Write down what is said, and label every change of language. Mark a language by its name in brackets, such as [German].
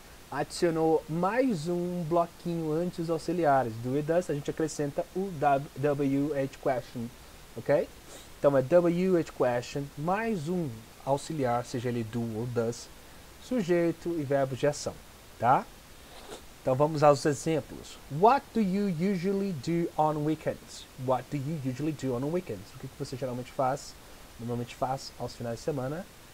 [Portuguese] Adicionou mais um bloquinho antes dos auxiliares. Do e does, a gente acrescenta o WH question, ok? Então é WH question mais um auxiliar, seja ele do ou does, sujeito e verbo de ação, tá? Então vamos aos exemplos. [English] What do you usually do on weekends? What do you usually do on weekends? [Portuguese] O que você geralmente faz? Normalmente faz aos finais de semana.